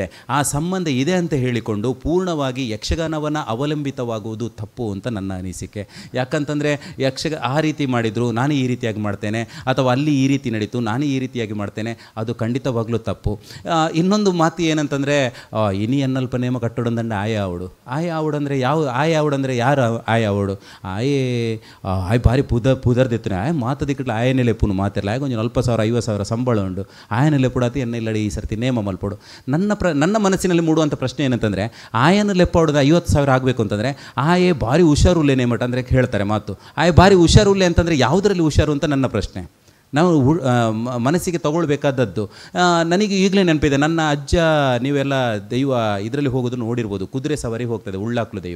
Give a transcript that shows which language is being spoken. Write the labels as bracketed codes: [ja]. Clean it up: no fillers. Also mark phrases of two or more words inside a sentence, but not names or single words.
[kn] ಆ ಸಂಬಂಧ ಇದೆ ಅಂತ ಹೇಳಿಕೊಂಡು ಪೂರ್ಣವಾಗಿ ಯಕ್ಷಗಾನವನ್ನು ಅವಲಂಬಿತವಾಗುವುದು ತಪ್ಪು ಅಂತ ನನ್ನ ಅನಿಸಿಕೆ. ಯಾಕಂತಂದರೆ ಆ ರೀತಿ ಮಾಡಿದರು ನಾನು ಈ ರೀತಿಯಾಗಿ ಮಾಡ್ತೇನೆ, ಅಥವಾ ಅಲ್ಲಿ ಈ ರೀತಿ ನಡೀತು ನಾನು ಈ ರೀತಿಯಾಗಿ ಮಾಡ್ತೇನೆ, ಅದು ಖಂಡಿತವಾಗ್ಲೂ ತಪ್ಪು. ಇನ್ನೊಂದು ಮಾತು ಏನಂತಂದರೆ, [tcy] ಇನಿ ಅನ್ನಲ್ಪ ನೇಮ ಕಟ್ಟೊಡಂದಂಡೆ ಆಯ ಆವಡಂದರೆ ಯಾವ ಆಯ ಆವಡಂದರೆ ಯಾರು ಆಯ ಆವಡು ಆಯ್ ಭಾರಿ ಪುದರ್ದಿತ್ತು ಆಯ ಮಾತದಿಕ್ಕಟ್ಲ ಆಯನೆಲೆ ಪುನು ಮಾತಿರಲ್ಲ ಆಯ ಕೊಂಚ 40,000 50,000 ಸಂಬಳ ಉಂಡು ಆಯನೆಲೆ ಪುಡಾತಿ ಎನ್ನೆಲ್ಲಡಿ ಈ ಸರ್ತಿ ನೇಮ ಮಲ್ಪಡು. [kn] ನನ್ನ ಮನಸ್ಸಿನಲ್ಲಿ ಮೂಡುವಂಥ ಪ್ರಶ್ನೆ ಏನಂತಂದರೆ, ಆಯನ ಲೆಪ್ಪಡೋದು 50,000 ಆಗಬೇಕು ಅಂತಂದರೆ [tcy] ಆಯೇ ಭಾರಿ ಹುಷಾರುಲ್ಲೆ ನೇಮಟ [kn] ಅಂದರೆ ಹೇಳ್ತಾರೆ ಮಾತು. [tcy] ಆಯ್ ಭಾರಿ ಹುಷಾರುಲ್ಲೆ [kn] ಅಂತಂದರೆ ಯಾವುದರಲ್ಲಿ ಹುಷಾರು ಅಂತ ನನ್ನ ಪ್ರಶ್ನೆ. ನಾವು ಮನಸ್ಸಿಗೆ ತಗೊಳ್ಬೇಕಾದದ್ದು. ನನಗೆ ಈಗಲೇ ನೆನಪಿದೆ, ನನ್ನ ಅಜ್ಜ, ನೀವೆಲ್ಲ ದೈವ ಇದರಲ್ಲಿ ಹೋಗೋದು ನೋಡಿರ್ಬೋದು, ಕುದುರೆ ಸವಾರಿ ಹೋಗ್ತದೆ, ಉಳ್ಳಾಕ್ಲು ದೈವ.